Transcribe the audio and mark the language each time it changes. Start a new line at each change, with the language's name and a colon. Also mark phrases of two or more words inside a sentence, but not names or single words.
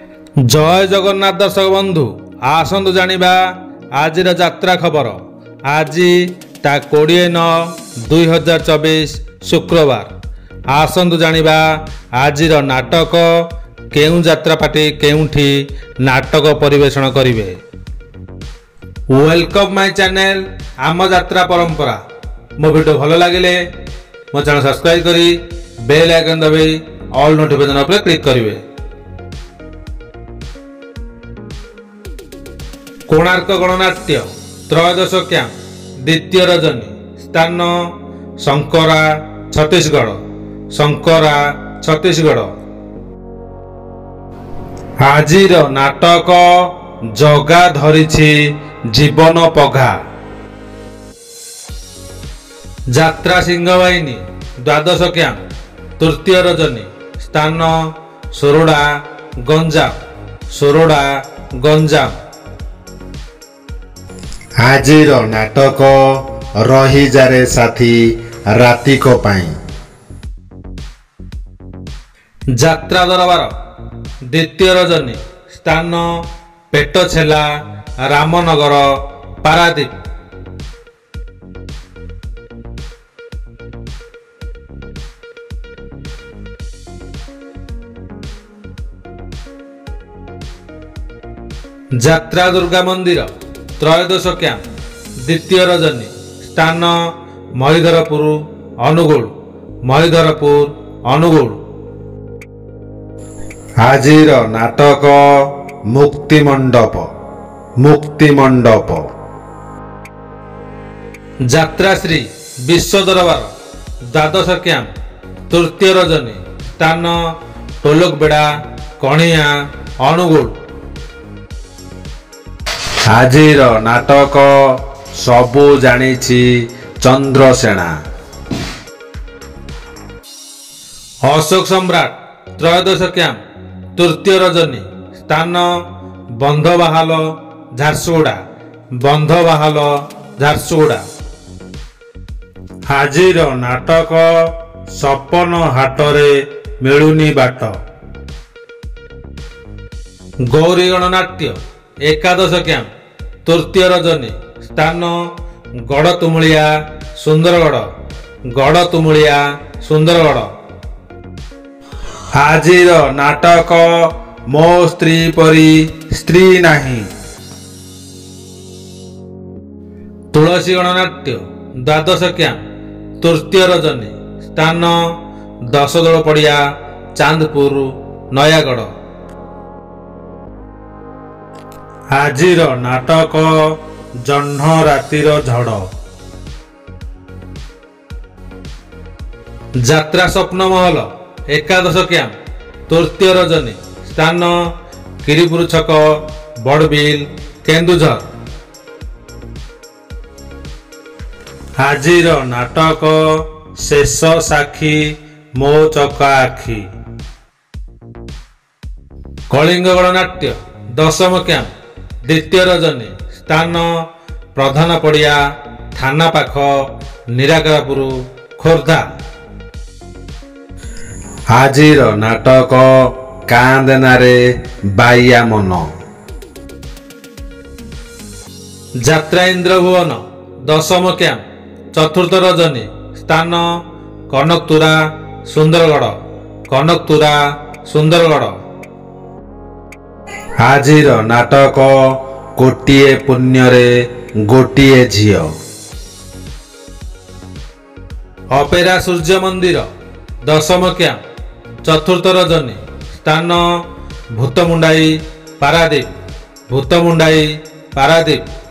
Odia: ଜୟ ଜଗନ୍ନାଥ ଦର୍ଶକ ବନ୍ଧୁ ଆସନ୍ତୁ ଜାଣିବା ଆଜିର ଯାତ୍ରା ଖବର। ଆଜି ତା 20/9/2024 ଶୁକ୍ରବାର। ଆସନ୍ତୁ ଜାଣିବା ଆଜିର ନାଟକ କେଉଁ ଯାତ୍ରା ପାର୍ଟି କେଉଁଠି ନାଟକ ପରିବେଷଣ କରିବେ।
English: welcome my channel
Odia: ଆମ ଯାତ୍ରା ପରମ୍ପରା। ମୋ ଭିଡିଓ ଭଲ ଲାଗେ ମୋ ଚ୍ୟାନେଲ ସବସ୍କ୍ରାଇବ କରି
English: bell icon
Odia: ଦବାଇ
English: all notification
Odia: ପର କ୍ଲିକ କରିବେ। କୋଣାର୍କ ଗଣନାଟ୍ୟ ତ୍ରୟୋଦଶ କ୍ୟାମ୍ପ ଦ୍ୱିତୀୟ ରଜନୀ ସ୍ଥାନ ଶଙ୍କରା ଛତିଶଗଡ଼। ଆଜିର ନାଟକ ଜଗା ଧରିଛି ଜୀବନ ପଘା। ଯାତ୍ରା ସିଂହବାହିନୀ ଦ୍ୱାଦଶ କ୍ୟାମ୍ପ ତୃତୀୟ ରଜନୀ ସ୍ଥାନ ସୋରଡା ଗଞ୍ଜାମ। ଆଜିର ନାଟକ ରହି ଯାରେ ସାଥୀ ରାତିକ ପାଇଁ। ଯାତ୍ରା ଦରବାର ଦ୍ୱିତୀୟ ରଜନୀ ସ୍ଥାନ ପେଟଛେଳା ରାମନଗର ପାରାଦୀପ। ଯାତ୍ରା ଦୁର୍ଗା ମନ୍ଦିର ତ୍ରୟୋଦଶ କ୍ୟାମ୍ପ ଦ୍ୱିତୀୟ ରଜନୀ ସ୍ଥାନ ମହୀଧରପୁର ଅନୁଗୁଳ। ଆଜିର ନାଟକ ମୁକ୍ତି ମଣ୍ଡପ। ଯାତ୍ରା ଶ୍ରୀ ବିଶ୍ୱ ଦରବାର ଦ୍ୱାଦଶ କ୍ୟାମ୍ପ ତୃତୀୟ ରଜନୀ ସ୍ଥାନ ଟୋଲକବେଡ଼ା କଣିଆ ଅନୁଗୁଳ। ଆଜିର ନାଟକ ସବୁ ଜାଣିଛି ଚନ୍ଦ୍ରସେନା। ଅଶୋକ ସମ୍ରାଟ ତ୍ରୟୋଦଶ କ୍ୟାମ୍ପ ତୃତୀୟ ରଜନୀ ସ୍ଥାନ ବନ୍ଧବାହାଲ ଝାରସୁଗୁଡ଼ା। ଆଜିର ନାଟକ ସପନ ହାଟରେ ମିଳୁନି ବାଟ। ଗୌରୀ ଗଣନାଟ୍ୟ ଏକାଦଶ କ୍ୟାମ୍ପ ତୃତୀୟ ରଜନୀ ସ୍ଥାନ ଗଡ଼ତୁମୁଳିଆ ସୁନ୍ଦରଗଡ଼। ଆଜିର ନାଟକ ମୋ ସ୍ତ୍ରୀ ପରି ସ୍ତ୍ରୀ ନାହିଁ। ତୁଳସୀ ଗଣନାଟ୍ୟ ଦ୍ୱାଦଶ କ୍ୟାମ୍ପ ତୃତୀୟ ରଜନୀ ସ୍ଥାନ ଦଶଦୋଳ ପଡ଼ିଆ ଚାନ୍ଦପୁର ନୟାଗଡ଼। ଆଜିର ନାଟକ ଜହ୍ନ ରାତିର ଝଡ଼। ଯାତ୍ରା ସ୍ୱପ୍ନ ମହଲ ଏକାଦଶ କ୍ୟାମ୍ପ ତୃତୀୟ ରଜନୀ ସ୍ଥାନ କିରୀପୁର ଛକ ବଡ଼ବିଲ କେନ୍ଦୁଝର। ଆଜିର ନାଟକ ଶେଷ ସାକ୍ଷୀ ମୋ ଚକା ଆଖି। କଳିଙ୍ଗ ଗଣନାଟ୍ୟ ଦଶମ କ୍ୟାମ୍ପ ଦ୍ୱିତୀୟ ରଜନୀ ସ୍ଥାନ ପ୍ରଧାନ ପଡ଼ିଆ ଥାନା ପାଖ ନିରାକାରପୁର ଖୋର୍ଦ୍ଧା। ଆଜିର ନାଟକ କାନ୍ଦେନାରେ ବାଇଆ ମନ। ଯାତ୍ରା ଇନ୍ଦ୍ରଭୁବନ ଦଶମ କ୍ୟାମ୍ପ ଚତୁର୍ଥ ରଜନୀ ସ୍ଥାନ କନକତୁରା ସୁନ୍ଦରଗଡ଼। ଆଜିର ନାଟକ କୋଟିଏ ପୁଣ୍ୟରେ ଗୋଟିଏ ଝିଅ। ଅପେରା ସୂର୍ଯ୍ୟ ମନ୍ଦିର ଦଶମ କ୍ୟାମ୍ପ ଚତୁର୍ଥ ରଜନୀ ସ୍ଥାନ ଭୂତମୁଣ୍ଡାଇ ପାରାଦୀପ।